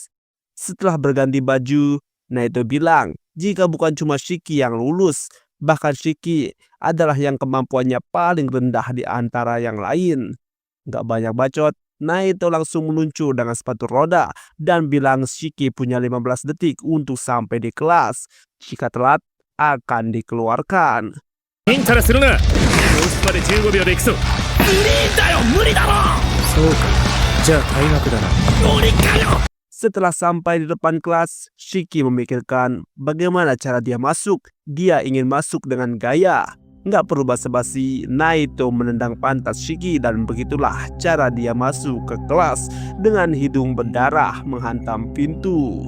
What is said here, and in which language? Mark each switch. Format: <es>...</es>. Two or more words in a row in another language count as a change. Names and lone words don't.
<id>Setelah berganti baju, Naito bilang jika bukan cuma Shiki yang lulus, bahkan Shiki adalah yang kemampuannya paling rendah di antara yang lain. Gak banyak bacot, Naito langsung meluncur dengan sepatu roda dan bilang Shiki punya 15 detik untuk sampai di kelas. Jika telat, akan dikeluarkan.</id> <ja>インタラするな。教室まで15秒で行くぞ。そうか。じゃあ退学だな。</ja> <id>Setelah sampai di depan kelas, Shiki memikirkan bagaimana cara dia masuk. Dia ingin masuk dengan gaya. Nggak perlu basa-basi, Naito menendang pantat Shiki dan begitulah cara dia masuk ke kelas dengan hidung berdarah menghantam pintu.</id>